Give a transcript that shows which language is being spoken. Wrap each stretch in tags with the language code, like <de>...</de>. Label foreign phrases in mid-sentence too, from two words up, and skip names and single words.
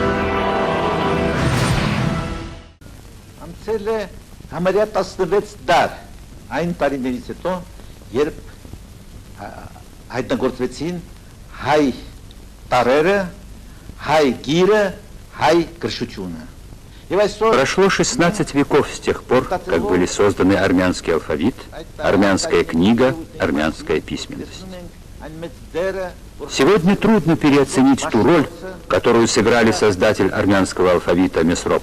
<hy>Անցել է համարյա 16 դար այն տարիներից հետո, երբ հայտնագործվեցին հայ տարերը, հայ գիրը, հայ գրշությունը։</hy> <ru>Прошло 16 веков с тех пор, как были созданы армянский алфавит, армянская книга, армянская письменность. Сегодня трудно переоценить ту роль, которую сыграли создатель армянского алфавита Месроп.</ru>